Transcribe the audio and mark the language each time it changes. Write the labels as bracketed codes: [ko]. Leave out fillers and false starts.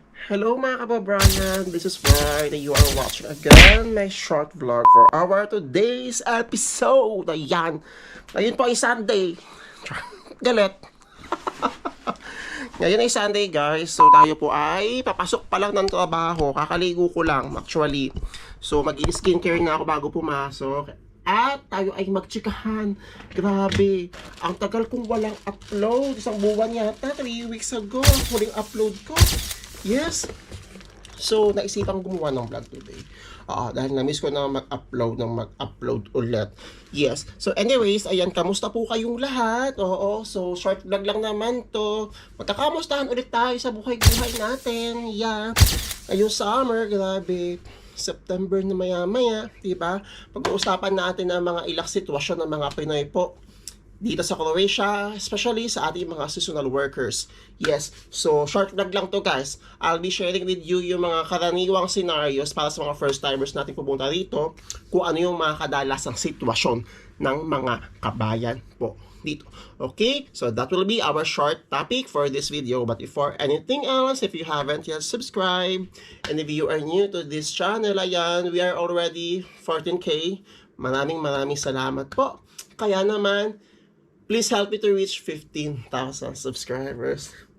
[en] Hello [tl] mga kababayan, [en] this is Brian and you are watching again my short vlog for our today's episode. [tl] Ayan, ngayon po ay Sunday. Galit. Ngayon ay Sunday guys, so tayo po ay papasok pa lang ng trabaho. Kakaligo ko lang actually. So mag-i-skincare na ako bago pumasok. At tayo ay magtsikahan. Grabe, ang tagal kong walang upload. Isang buwan yata, 3 weeks ago, huling upload ko. Yes. So, naisipang gumawa ng vlog today. Dahil na-miss ko na mag-upload ulit. Yes. So, anyways, ayan, kamusta po kayong lahat? Oo, so, short vlog lang naman to. Magkakamustahan ulit tayo sa buhay-buhay natin. Yeah. Ayun, summer, grabe. September na maya-maya, diba? Pag-uusapan natin ang mga ilang sitwasyon ng mga Pinoy po dito sa Croatia, especially sa ating mga seasonal workers. [en] Yes, so short vlog lang to guys. I'll be sharing with you [tl] yung mga karaniwang scenarios para sa mga first timers natin pupunta dito, kung ano yung mga kadalasang sitwasyon ng mga kabayan po dito. [en] Okay, so that will be our short topic for this video. But before anything else, if you haven't yet subscribed, and if you are new to this channel, ayan, we are already 14K. [tl] Maraming salamat po. Kaya naman, [en] please help me to reach 15,000 subscribers.